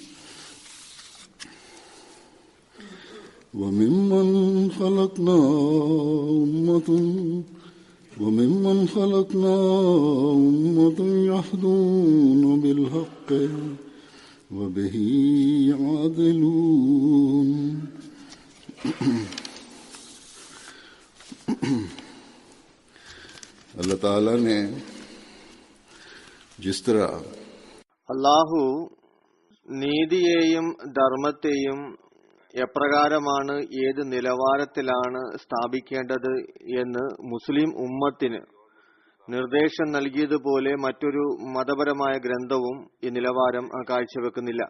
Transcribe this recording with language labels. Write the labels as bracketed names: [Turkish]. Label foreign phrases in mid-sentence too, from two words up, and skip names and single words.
[Arabic] وممن خلقنا أمة يهدون بالحق وبه يعدلون. [Hindi] अल्लाह ताला ने जिस तरह [Malayalam] അല്ലാഹു നീതിയെയും ധർമ്മത്തെയും എപ്രകാരമാണ് ഏത് നിലവാരത്തിലാണ് സ്ഥാപിക്കേണ്ടത് എന്ന് മുസ്ലിം ഉമ്മത്തിന് നിർദ്ദേശം നൽകിയതുപോലെ മറ്റൊരു മതപരമായ ഗ്രന്ഥവും ഈ നിലവാരം കാഴ്ചവെക്കുന്നില്ല.